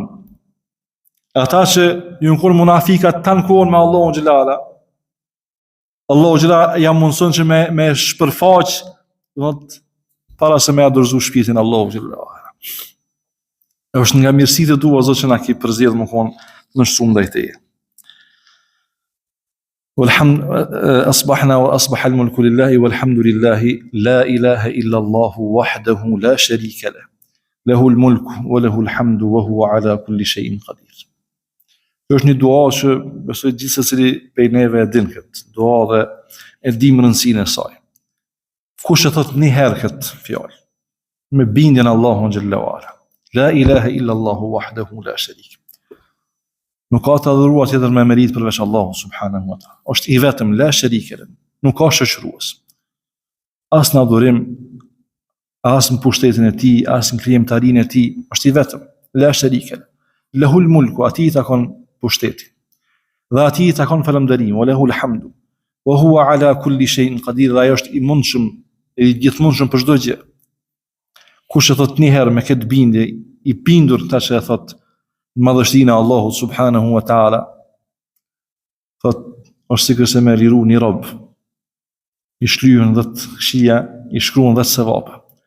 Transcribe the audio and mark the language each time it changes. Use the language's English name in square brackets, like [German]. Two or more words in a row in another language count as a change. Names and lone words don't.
[Albanian] Ata që ju në kur munafikat të në kohën me [Arabic] الله جلاله, الله جلاله [Albanian] jam mundson që me shpërfaq para se me adorzu shpirtin [Arabic] الله جلاله. [Albanian] Është nga mirësitë e tua Zot që na ki përzgjedhur më kon në shumë ndaj teje. [Arabic] أصبحنا وأصبح الملك لله والحمد لله لا إله إلا الله وحده لا شريك له له الملك وله الحمد وهو على كل شيء قدير. [Albanian] Kjo është një dua që besoj gjithsesi prej neve e din këtë dua dhe e dim rëndësinë e saj. Kush e thot një herë këtë fjalë me bindjen Allahun [Arabic] جل وعلا. لا إله إلا الله وحده لا شريك. [Albanian] Nuk ka të adhuruar tjetër me merit përveç Allahu [Arabic] سبحانه وتعالى. [Albanian] Është i vetëm, [Arabic] لا شريك له. [Albanian] Nuk ka shoqërues. As në adhurim, as në pushtetin e tij, as në krijimtarinë e tij, është i vetëm, [Arabic] لا شريك له. له الملك, [Albanian] atij takon pushteti. Dhe atij takon falënderim, [Arabic] وله الحمد. وهو على كل شيء قدير, [Albanian] ai është i mundshëm, i gjithmundshëm për çdo gjë. Kush e thot një herë me këtë bindje, i bindur ta që e thot madhështinë e Allahut [Arabic] سبحانه وتعالى, [Albanian] thot është sikur se me liru një rob, i shlyhen 10 këshia, i shkruan 10 sevape.